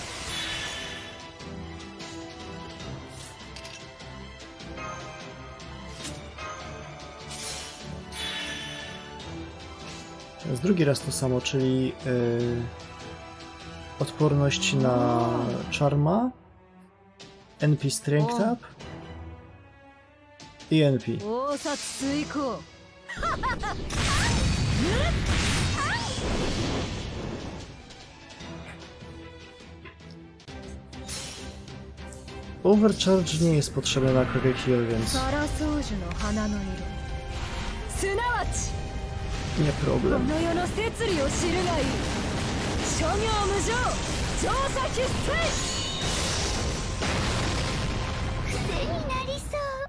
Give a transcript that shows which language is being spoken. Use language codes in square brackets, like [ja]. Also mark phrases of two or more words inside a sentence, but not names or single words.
[pl] Teraz drugi raz to samo, czyli odporność na Charma, [en] NP Strength Up [pl] i NP. [ja] 大殺遂行 [pl] Overcharge nie jest potrzebny na Kage Heal, więc [ja] サラソウジュの花の色すなわち [pl] nie [ja] こ [pl] problem. [ja] の世の摂理を知るがいい諸行無常調査必須癖になりそう。